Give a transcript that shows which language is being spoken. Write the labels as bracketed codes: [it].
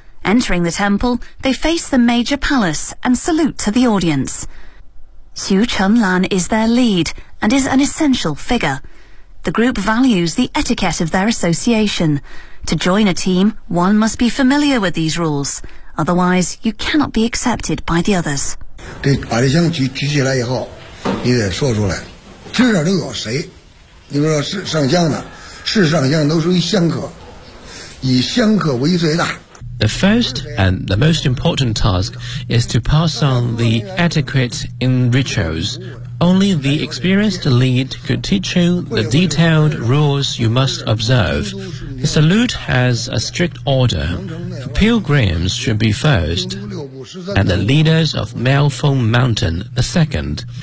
[en] Entering the temple, they face the major palace and salute to the audience. Xu Chenlan is their lead and is an essential figure. The group values the etiquette of their association. To join a team, one must be familiar with these rules. Otherwise, you cannot be accepted by the others. [zh] 对，把这箱举起来以后，你得说出来，至少都有谁。你比如说是上香的，是上香都属于香客，以香客为最大。 [en] The first and the most important task is to pass on the etiquette in rituals. Only the experienced lead could teach you the detailed rules you must observe. The salute has a strict order. Pilgrims should be first, and the leaders of Miaofeng Mountain the second.